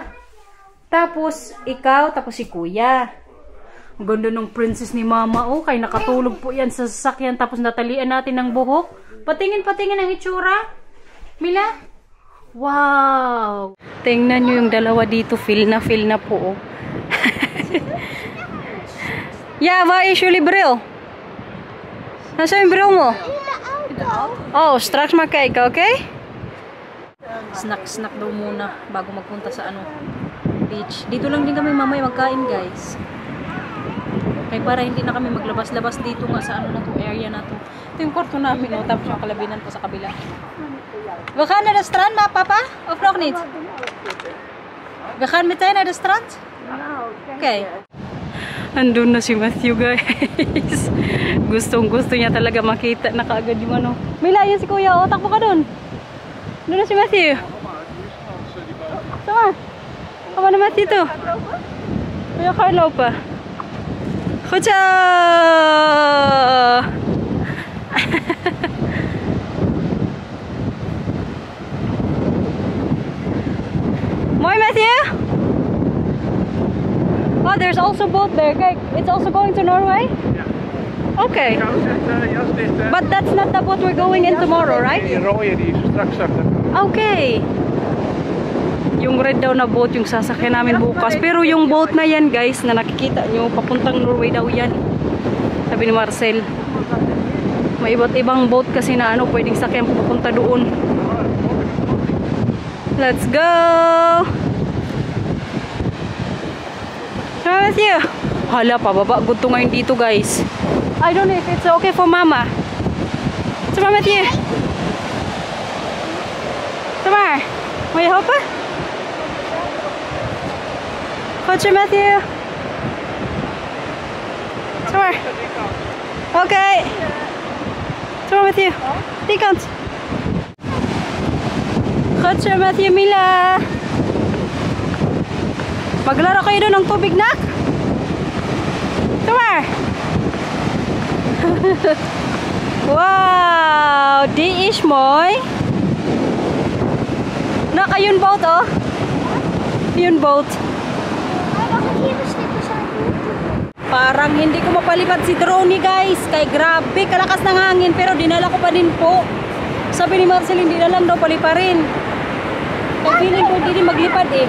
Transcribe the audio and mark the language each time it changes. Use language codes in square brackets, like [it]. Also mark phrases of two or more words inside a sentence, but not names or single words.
[tl] Tapos, ikaw, tapos si Kuya. Ang ganda ng princess ni Mama, oh. Kaya nakatulog po yan sa sasakyan. Tapos natalian natin ng buhok. Patingin-patingin ang itsura. Mila? Wow! Tingnan nyo yung dalawa dito. Feel na po. [nl] Oh. Ja, waar is jullie bril? [tl] Nasaan yung bril mo? [nl] Oh, straks maar kijken, okay? [tl] Snack daw muna bago magpunta sa ano, beach. Dito lang din kami mamaya magkain, guys. Kaya para hindi na kami maglabas-labas dito nga sa ano na to, area na to. Ito yung kwarto namin, oh, tapos yung kalabinan po sa kabila. [nl] We gaan naar de strand, maar papa? Of nog niet? We gaan meteen naar de strand? Okay. [tl] Andun na si Matthew, guys. Gustong-gusto niya talaga makita na kaagad yung ano. May layo si Kuya, oh. Takbo ka dun. Doon na si Matthew. Sama. Kama na Matthew to. Kuya Carlo pa. [nl] Goed zo! Mooi Matthew? [en] Oh, there's also boat there. Kijk, it's also going to Norway? Yeah. Okay. But that's not the boat we're going in tomorrow, right? [nl] Die rode die is straks achter. Okay. [tl] Yung red daw na boat yung sasakyan namin bukas. Pero yung boat na yan, guys, na nakikita nyo, papuntang Norway daw yan. Sabi ni Marcel. May iba't ibang boat kasi na ano, pwedeng sakyan papunta doon. [en] Let's go! Matthew! [tl] Hala, pababa. Gunto ngayon dito, guys. [en] I don't know if it's okay for Mama. Come on, Matthew. Come on. Will you help her? Coach Matthew. Come on. Okay. Come on, Matthew. Dikant. Coach Matthew, Mila. [tl] Maglaro kayo doon ng tubig, nak? [en] Come on. Wow, [nl] di is mooi. [tl] Nak, ayun boat oh. Yun boat. Parang hindi ko mapalipad si drone guys. Kay grabe, kalakas ng hangin. Pero dinala ko pa din po. Sabi ni Marcel, hindi na lang daw paliparin. Kaya feeling ko hindi din maglipad eh.